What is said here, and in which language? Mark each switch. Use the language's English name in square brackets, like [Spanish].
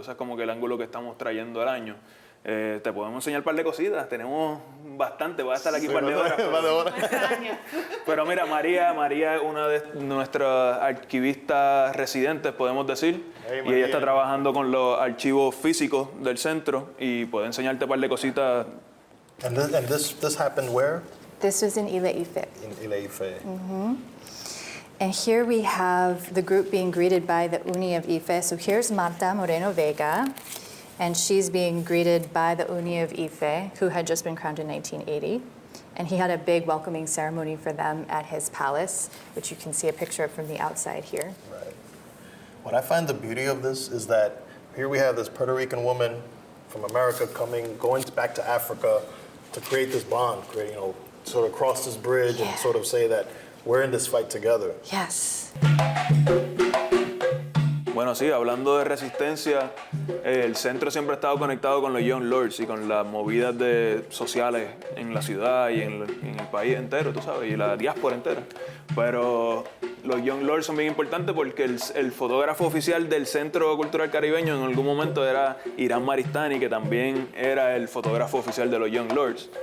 [Spanish] Ese es como que el ángulo que estamos trayendo al año. Te podemos enseñar un par de cositas, tenemos bastante, voy a estar aquí un par de horas. Pero mira, María es una de nuestras archivistas residentes, podemos decir, Hey, y ella está trabajando con los archivos físicos del centro y puede enseñarte un par de cositas. [English] And this happened where? This was in Ile-Ife. In Ile-Ife. And here we have the group being greeted by the Uni of Ife. So here's Marta Moreno Vega, and she's being greeted by the Uni of Ife, who had just been crowned in 1980. And he had a big welcoming ceremony for them at his palace, which you can see a picture of from the outside here. Right. What I find the beauty of this is that here we have this Puerto Rican woman from America going back to Africa to create this bond, sort of cross this bridge and sort of say that we're in this fight together. Yes. [Spanish] Bueno, sí, hablando de resistencia, el centro siempre ha estado conectado con los Young Lords y con las movidas sociales en la ciudad y en el país entero, tú sabes, y la diáspora entera. Pero los Young Lords son bien importantes porque el fotógrafo oficial del Centro Cultural Caribeño en algún momento era Irán Maristani, que también era el fotógrafo oficial de los Young Lords.